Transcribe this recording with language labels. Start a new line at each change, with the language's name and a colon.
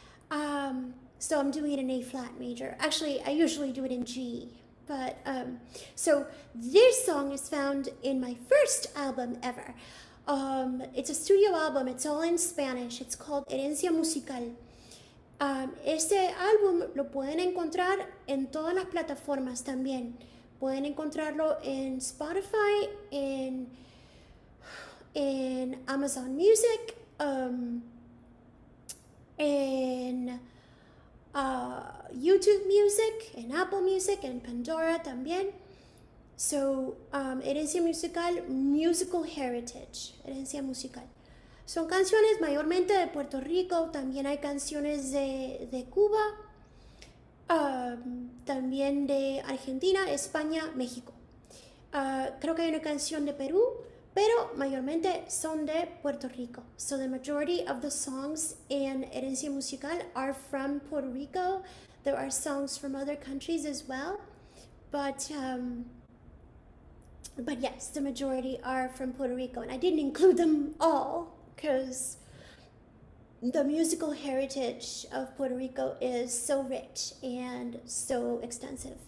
English: So I'm doing it in A flat major. Actually, I usually do it in G, but, so this song is found in my first album ever. It's a studio album, it's all in Spanish, it's called Herencia Musical.
Spanish: Este álbum lo pueden encontrar en todas las plataformas también. Pueden encontrarlo en Spotify, en Amazon Music, en YouTube Music, en Apple Music, en Pandora también.
English: So, Herencia Musical, Musical Heritage, Herencia Musical.
Spanish: Son canciones mayormente de Puerto Rico, también hay canciones de Cuba, también de Argentina, España, México. Creo que hay una canción de Perú, pero mayormente son de Puerto Rico.
English: So the majority of the songs in Herencia Musical are from Puerto Rico. There are songs from other countries as well, but yes, the majority are from Puerto Rico, and I didn't include them all, because the musical heritage of Puerto Rico is so rich and so extensive.